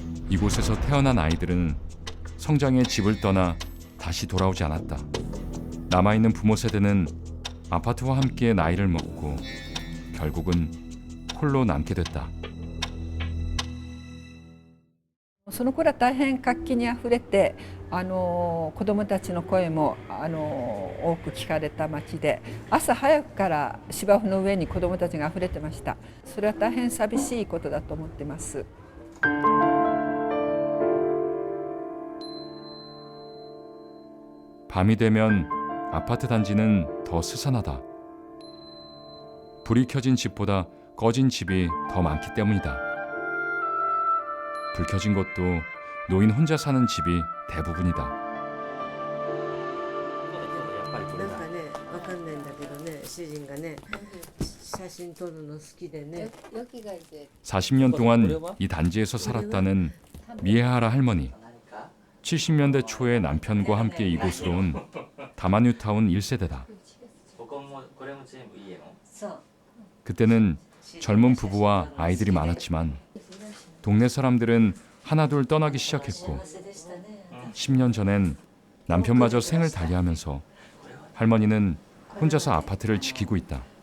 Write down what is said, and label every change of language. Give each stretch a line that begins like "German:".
Korean: 이곳에서 태어난 아이들은 성장의 집을 떠나 다시 돌아오지 않았다. 남아있는 부모 세대는 아파트와 함께 나이를 먹고 결국은 홀로 남게 됐다.
Japanese: その頃は大変活気にあふれて子どもたちの声も多く聞かれた町で朝早くから芝生の上に子どもたちがあふれてました。それは大変寂しいことだと思っています。
Korean: 밤이 되면 아파트 단지는 더 스산하다. 불이 켜진 집보다 꺼진 집이 더 많기 때문이다. 불 켜진 것도 노인 혼자 사는 집이 대부분이다.
Japanese: なんかね、わかんないんだけどね、主人がね、写真撮るの好きでね。
Korean: 40년 동안 이 단지에서 살았다는 미에하라 할머니. 70년대 초에 남편과 함께 이곳으로 온 다마뉴타운 1세대다. 그때는 젊은 부부와 아이들이 많았지만 동네 사람들은 하나둘 떠나기 시작했고 10년 전엔 남편마저 생을 달리하면서 할머니는 혼자서 아파트를 지키고 있다.